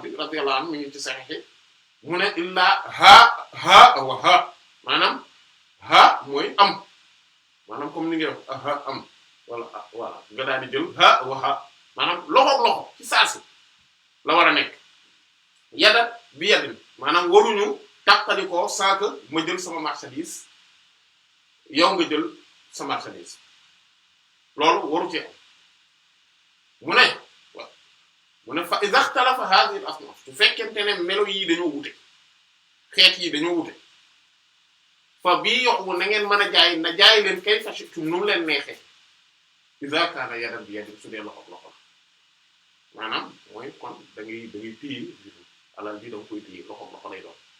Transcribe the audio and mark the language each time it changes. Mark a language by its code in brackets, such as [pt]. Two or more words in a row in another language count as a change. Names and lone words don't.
[wo] bi [ar] رضي الله عنه [wo] mi ngi ci Sahih mu ne [ar] إلا هاء وهاء [wo] maanaam ha mooy am maanaam comme ni nga wax ha am wala voilà nga daal di jël [ar] هاء وهاء [wo] maanaam loxo ci saa si la war a nekk [ar] يدا بيد [wo] maanaam waruñu tàqalikoo saa que ma jël [fr] sama marchandise [wo] yow nga jël [fr] sa marchandise [wo] loolu waru ci am mu ne [ar] فإذا اختلفت هذه الأصناف [wo] su fekkente ne melo yii dañoo wute xeet yi dañoo wute fa bii yoxu na ngeen mën a jaay na jaay leen [ar] كيف شئتم [wo] nu mu leen neexee [ar] إذا كان يدا بيد [wo] su dee loxo maanaam mooy kon da ngay téye alal bi da nga koy téye loxo lay doon